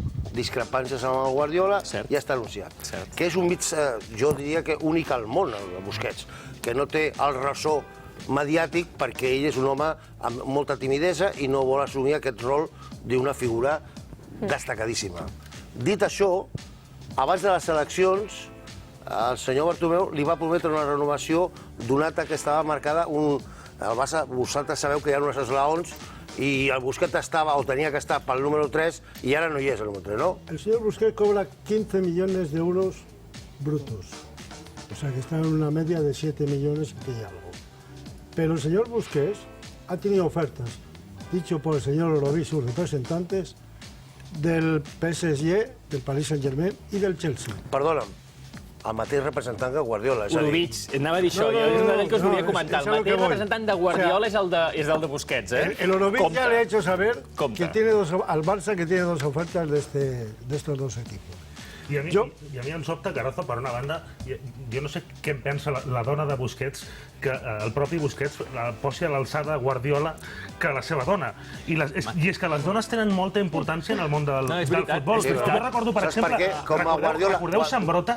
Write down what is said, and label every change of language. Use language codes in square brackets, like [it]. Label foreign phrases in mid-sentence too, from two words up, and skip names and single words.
[ca] Discrepàncies amb el Guardiola, ja està anunciat. Que és un mig, jo diria que únic al món, el Busquets, que no té el ressò mediàtic perquè ell és un home amb molta timidesa i no vol assumir aquest rol d'una figura destacadíssima. Dit això, abans de les eleccions, el senyor Bartomeu li va prometre una renovació donat que estava marcada el Barça, vosaltres sabeu que hi ha unes esglaons i el Busquets estava o tenia que estar pel número 3 i ara no hi és el número 3, ¿no? [es] El señor Busquets cobra 15 millones de euros brutos. O sea que está en una media de 7 millones y algo. Pero el señor Busquets ha tenido ofertas, dicho por el señor Oroví, sus representantes, del PSG, del Paris Saint-Germain [ca] i del Chelsea. Perdona'm, el mateix representant que Guardiola. Orovic, anava a dir això, és una del que us volia comentar. El mateix representant de Guardiola és el de Busquets, ¿eh? [es] El Orovic ya le ha hecho saber que tiene al Barça que tiene dos ofertas de estos dos equipos. [ca] I a mi em sobta, Carazo, per una banda, jo no sé què en pensa la dona de Busquets, que el propi Busquets posi a l'alçada Guardiola que la seva dona. I és que les dones tenen molta importància en el món del futbol. Jo recordo, per exemple, recordeu Sambrota?